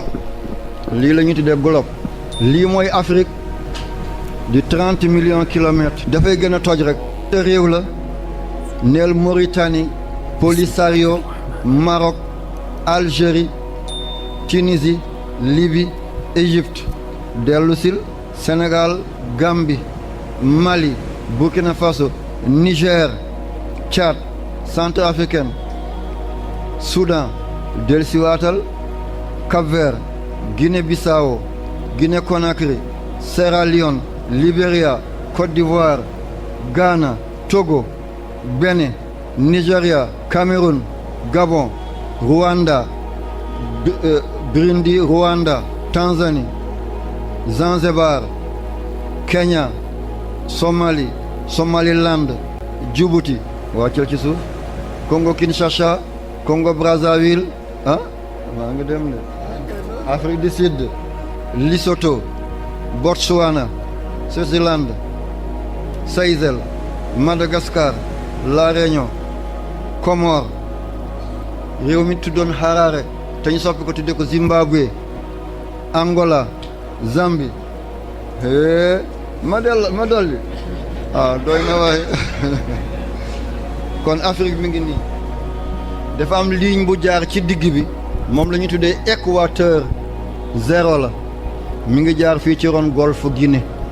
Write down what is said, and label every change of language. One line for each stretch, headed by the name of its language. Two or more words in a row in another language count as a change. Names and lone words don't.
Wolof: globe lii mooy Afrique di 30
French: millions kilomètres
Wolof: dafay gën a toj rek te réew la neel Mauritanie Polisario Maroc Algérie Tunisie Libye Égypte dellusil Sénégal Gambie Mali Burkina Faso Niger Tchad Centrafricaine Soudan dellusiwaatal Cap-Vert Guinée-Bissau Guinée-Conakry Sierra Leone Libéria Côte d'Ivoire Ghana Togo Bénin Nigeria Cameroun Gabon Rwanda Burundi Rwanda Tanzanie Zanzibar Kenya Somalie Somaliland Djibouti wàccal ci suuf Congo Kinshasa Congo Brazzaville maa ngi dem de Afrique du Sud Lesotho Botswana Swaziland Seychelles Madagascar La Réunion Comores réew mi tuddoon Harare te ñu soppi ko tudde ko Zimbabwe Angola Zambie ma dolli doy na waaye kon Afrique mi ngi nii dafa am ligne bu jaar ci digg bi moom la ñu tuddee équateur zéro la mi ngi jaar fii ci ron golfe Guinée